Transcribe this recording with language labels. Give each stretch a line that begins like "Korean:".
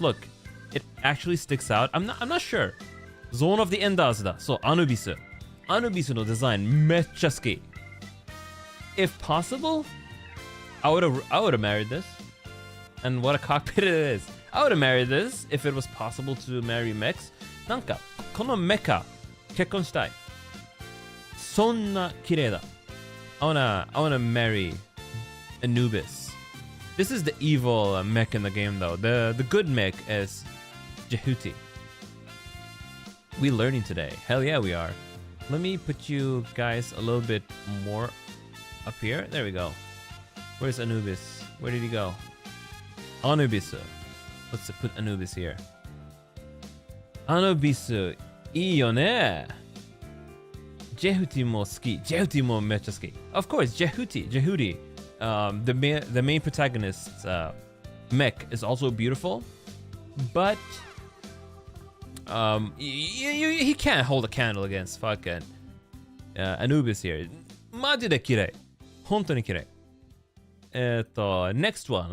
English: Look, it actually sticks out. I'm not sure. Zone of the Enders da.
Japanese: So Anubis no design めっちゃ好き.
English: If possible, I would have married this. And what a cockpit it is. I would have married this if it was possible to marry mechs.
Japanese: なんかこのメカ結婚したい。そんな綺麗だ。
English: I wanna marry Anubis. This is the evil mech in the game though. The good mech is Jehuti. We learning today. Hell yeah, we are. Let me put you guys a little bit more up here. There we go. Where's Anubis? Where did he go? Anubis. Let's put Anubis here.
Japanese: Anubis, いいよね。 Jehuti も好き。 Jehuti もめっちゃ好き。
English: Of course, Jehuti. The main protagonist's mech is also beautiful, but he can't hold a candle against fucking Anubis here.
Japanese: マジで綺麗。本当に綺麗。
English: Next one.